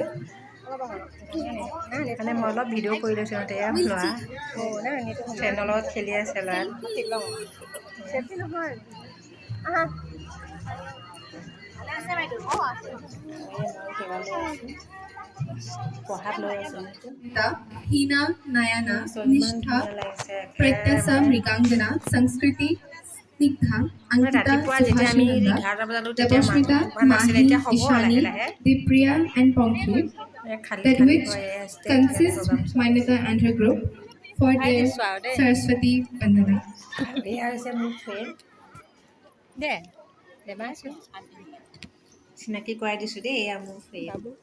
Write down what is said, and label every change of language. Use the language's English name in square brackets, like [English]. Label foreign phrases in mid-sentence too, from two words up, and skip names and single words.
[Assamese] সেইকাৰণে মই অলপ ভিডিঅ' কৰি লৈছোঁ। ল'ৰা ফ্ৰেণ্ডৰ লগত খেলি আছে। ল'ৰা পঢ়াত লৈ আছোঁ। [English] Hina Nayana Nishtha Pratyasa Mrigangana Sanskriti Snigdha Ankita Subhashinanda Devasmita Mahi Ishani Dipriya and Ponki that which consists Mainata and her group for their Saraswati Vandana. [Assamese] চিনাকি কৰাই দিছোঁ দেই, এয়া মোৰ ফ্ৰেণ্ড।